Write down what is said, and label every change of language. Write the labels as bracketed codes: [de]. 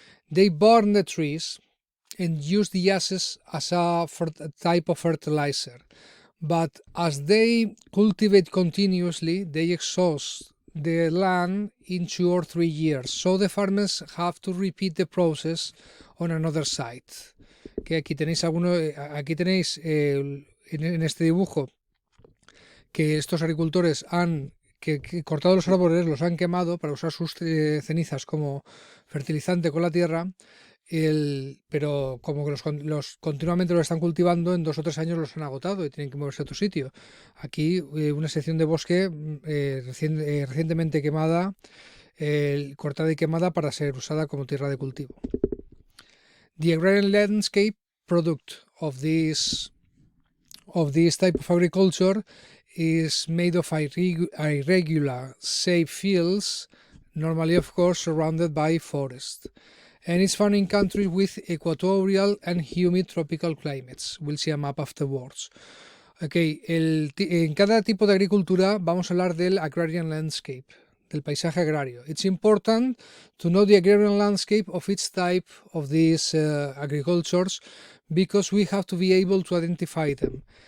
[en] They burn the trees and use the ashes as a type of fertilizer. But as they cultivate continuously, they exhaust the land in 2 or 3 years. So the farmers have to repeat the process on another site. [es] Que aquí tenéis en este dibujo que estos agricultores han cortado los árboles, los han quemado para usar sus cenizas como fertilizante con la tierra, pero como que los continuamente los están cultivando, en 2 o 3 años los han agotado y tienen que moverse a otro sitio. Aquí una sección de bosque recientemente quemada, cortada y quemada para ser usada como tierra de cultivo. [en] The agrarian landscape product of this type of agriculture is made of irregular, safe fields, normally of course surrounded by forest. And it's found in countries with equatorial and humid tropical climates. We'll see a map afterwards. [es] Okay, en cada tipo de agricultura vamos a hablar del agrarian landscape, del paisaje agrario. [en] It's important to know the agrarian landscape of each type of these agricultures because we have to be able to identify them.